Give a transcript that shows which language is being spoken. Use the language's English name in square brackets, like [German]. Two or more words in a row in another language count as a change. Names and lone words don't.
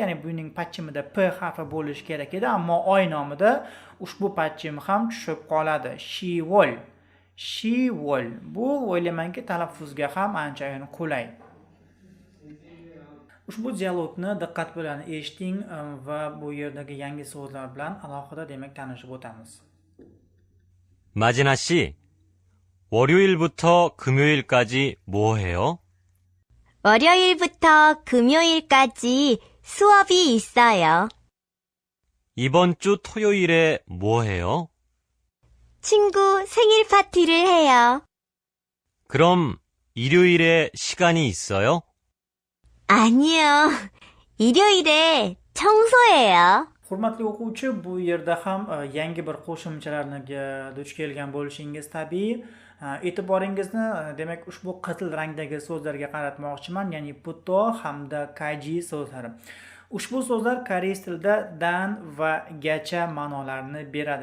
[Uzbek] Ya'ni buning patchimida p harfi bo'lishi kerak edi, ammo oy nomida ushbu patchim ham tushib qoladi. [Korean] 시월. 시월. [Uzbek] Bu o'ylaymanki talaffuzga ham anchayin qulay. Ushbu dialogni diqqat bilan eshiting va bu yerdagi yangi so'zlar bilan alohida demak tanishib o'tamiz. [Korean] 마진아 씨, 월요일부터 금요일까지 뭐 해요? 월요일부터 금요일까지 수업이 있어요. 이번 주 토요일에 뭐 해요? 친구 생일 파티를 해요. 그럼 일요일에 시간이 있어요? 아니요. 일요일에 청소해요. [Uzbek] Hurmatli o'quvchi, bu yerda ham yangi bir qo'shimchalarga duch kelgan bo'lishingiz tabiiy. E'tiboringizni demak ushbu qizil rangdagi so'zlarga qaratmoqchiman, ya'ni puto hamda kaji so'zlari. Ushbu so'zlar koreys tilida dan va gacha ma'nolarini beradi.